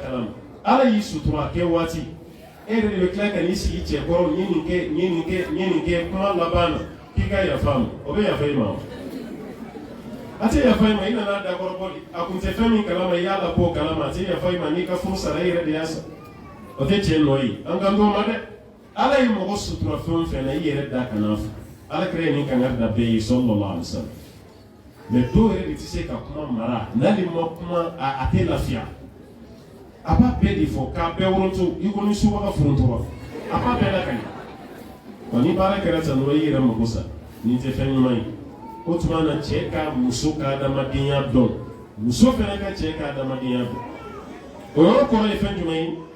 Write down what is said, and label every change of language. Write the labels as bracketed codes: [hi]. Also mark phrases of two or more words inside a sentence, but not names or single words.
[bm] kalama ala y'i sutura a kɛ waati e yɛrɛ de bɛ tila ka n'i sigi cɛ kɔrɔ n ye nin kɛ kuma laban na k'i ka yafa a ma o bɛ yafa i ma wa a tɛ yafa i ma i nana dakɔrɔ bɔli a kun tɛ fɛn min kalama i y'a labɔ o kalama a tɛ yafa i ma n'i ka furu sara i yɛrɛ de y'a sa o tɛ cɛ nɔ ye an kan t'o ma dɛ ala ye mɔgɔ sutura fɛn o fɛn na i yɛrɛ da kan'a fɔ ala kɛra ye nin kangari da bɛɛ ye [ar] صلى الله عليه وسلم [bm] mais dɔw yɛrɛ de tɛ se ka kuma mara n'ale ma kuma a tɛ lafiya a b'a bɛɛ de fɔ k'a bɛɛ woronto i ko ni subaga forontɔra a b'a bɛɛ lakali wa ni baara kɛra tan dɔrɔn i yɛrɛ mago sa nin tɛ fɛn ɲuman ye o tuma na cɛ ka muso ka adamadenya dɔn muso fana ka cɛ ka adamadenya dɔn o yɔrɔ kɔrɔ ye fɛn jumɛn ye